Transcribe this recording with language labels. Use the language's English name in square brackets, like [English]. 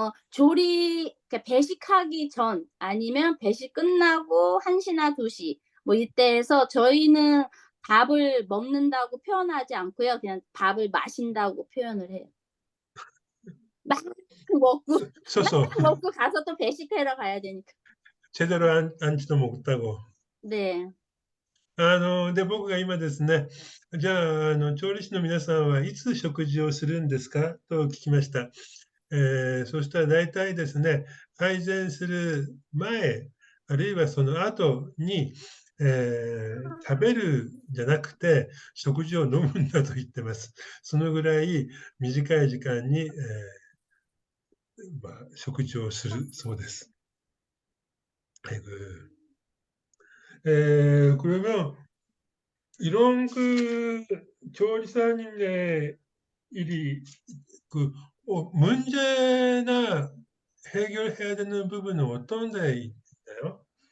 [Korean] 조리, 그러니까 배식하기 전 아니면 배식 끝나고 1시나 2시 뭐 이때에서 저희는 밥을 먹는다고 표현하지 않고요. 그냥 밥을 마신다고 표현을 해요. 막 먹고, 막 [Japanese] そうそう、 [Korean] 먹고 가서 또 배식하러 가야 되니까. 제대로 안지도 못하고。 네. [Japanese] 僕が今ですね、じゃあ、調理師の皆さんはいつ食事をするんですかと聞きました。そしたら大体ですね、配膳する前、あるいはその後に、食べるんじゃなくて、食事を飲むんだと言ってます。そのぐらい短い時間に、食事をするそうです。 [Korean] 그러면 이런 조리사님의 일이 문제나 해결해야 되는 부분은 어떤 데 있나요?